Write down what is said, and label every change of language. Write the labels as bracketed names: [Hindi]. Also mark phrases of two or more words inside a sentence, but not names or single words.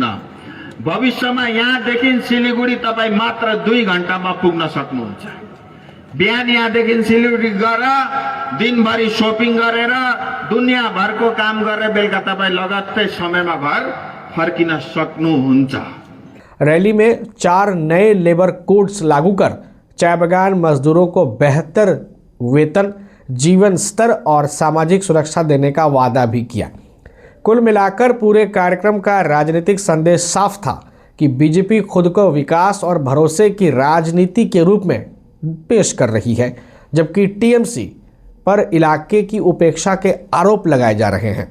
[Nepali] भविष्यमा यहाँदेखि सिलिगुडी तपाईँ मात्र 2 घण्टामा पुग्न सक्नुहुन्छ। बिहान यहाँदेखि सिलिगुडी गएर दिनभरि शॉपिङ गरेर दुनियाँभरको काम गरेर बेलुका तपाईँ लगत्तै समयमा घर फर्किन सक्नुहुन्छ। [Hindi] रैली में 4 नए लेबर कोड्स लागू कर चाय बागान मजदूरों को बेहतर वेतन, जीवन स्तर और सामाजिक सुरक्षा देने का वादा भी किया। कुल मिलाकर पूरे कार्यक्रम का राजनीतिक संदेश साफ था कि बीजेपी खुद को विकास और भरोसे की राजनीति के रूप में पेश कर रही है, जबकि टीएमसी पर इलाके की उपेक्षा के आरोप लगाए जा रहे हैं।